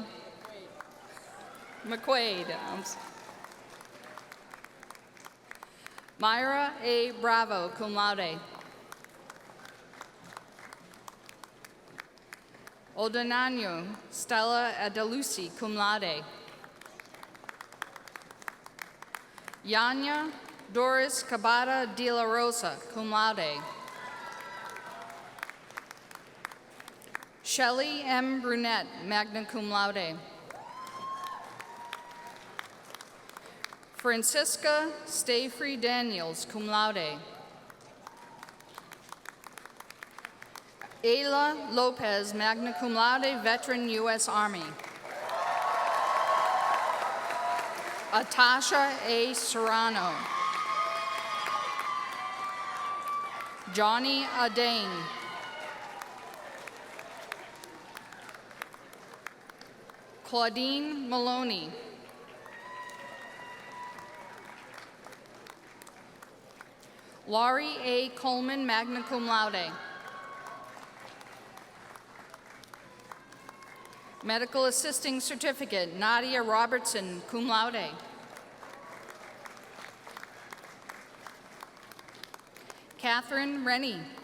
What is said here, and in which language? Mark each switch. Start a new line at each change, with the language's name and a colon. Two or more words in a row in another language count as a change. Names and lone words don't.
English: McQuaid. Myra A.
Latin: Bravo, cum laude.
English: Odonanyo Stella Adelusi,
Latin: cum laude.
English: Yanya Doris Cabada de la Rosa,
Latin: cum laude.
English: Shelley M. Brunette,
Latin: magna cum laude.
English: Francisca Stayfree Daniels,
Latin: cum laude.
English: Ayla Lopez,
Latin: magna cum laude,
English: veteran U.S. Army. Atasha A. Serrano. Johnny Adane. Claudine Maloney. Laurie A. Coleman,
Latin: magna cum laude.
English: Medical Assisting Certificate, Nadia Robertson,
Latin: cum laude.
English: Catherine Rennie.